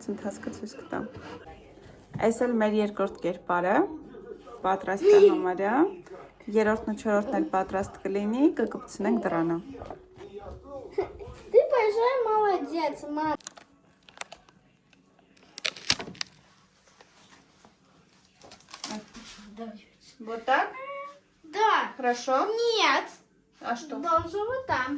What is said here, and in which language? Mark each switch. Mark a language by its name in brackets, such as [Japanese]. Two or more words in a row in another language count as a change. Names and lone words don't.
[Armenian] ընթացքը ցույց կտամ։ Այս էլ մեր երկրորդ կերպարը պատրաստի համարյա, երրորդն ու չորրորդն էլ պատրաստ կլինի, կկպցնենք դրանը։ [Russian] Ты большой молодец, мама. Вот так? Да. Хорошо. Нет. А что? Должен вот там.